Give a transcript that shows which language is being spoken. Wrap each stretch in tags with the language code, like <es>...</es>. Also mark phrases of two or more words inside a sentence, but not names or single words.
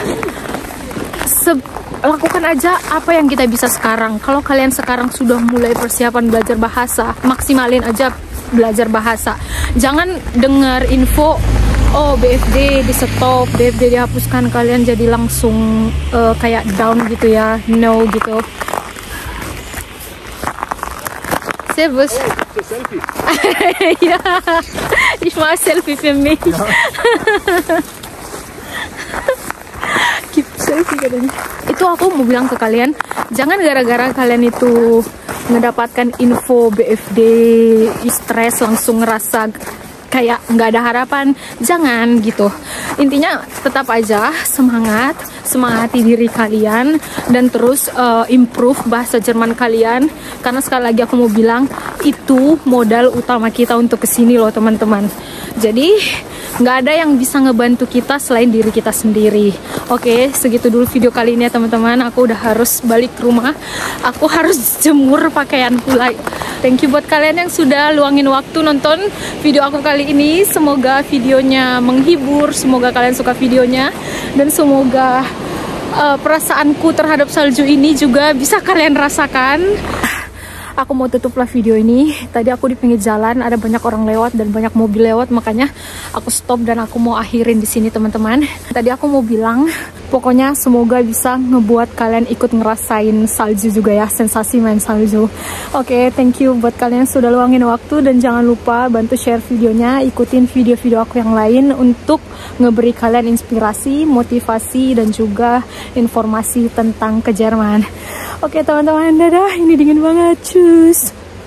<id>Lakukan aja apa yang kita bisa sekarang. Kalau kalian sekarang sudah mulai persiapan belajar bahasa, maksimalin aja belajar bahasa. Jangan dengar info, oh BFD di stop, BFD dihapuskan, kalian jadi langsung kayak down gitu ya. No gitu.</id> <de>Servus. Selfie. Ja, ich mache Selfie für mich. Ja.</de> <en>Keep selfie</en> <id>katanya. Itu aku mau bilang ke kalian, jangan gara-gara kalian itu mendapatkan info BFD, stres, langsung ngerasa kayak nggak ada harapan. Jangan gitu. Intinya tetap aja semangat, semangati diri kalian, dan terus improve bahasa Jerman kalian. Karena sekali lagi aku mau bilang, itu modal utama kita untuk kesini loh teman-teman. Jadi nggak ada yang bisa ngebantu kita selain diri kita sendiri. Oke, segitu dulu video kali ini ya teman-teman. Aku udah harus balik ke rumah. Aku harus jemur pakaian pula.</id> <en>Thank you</en> <id>buat kalian yang sudah luangin waktu nonton video aku kali ini. Semoga videonya menghibur, semoga kalian suka videonya, dan semoga perasaanku terhadap salju ini juga bisa kalian rasakan. Aku mau tutuplah video ini. Tadi aku di pinggir jalan, ada banyak orang lewat dan banyak mobil lewat, makanya aku stop dan aku mau akhirin di sini teman-teman. Tadi aku mau bilang, pokoknya semoga bisa ngebuat kalian ikut ngerasain salju juga ya, sensasi main salju. Oke,</id> <en>thank you</en> <id>buat kalian yang sudah luangin waktu, dan jangan lupa bantu share videonya, ikutin video-video aku yang lain untuk ngeberi kalian inspirasi, motivasi, dan juga informasi tentang ke Jerman. Oke teman-teman, dadah, ini dingin banget, cus.</id>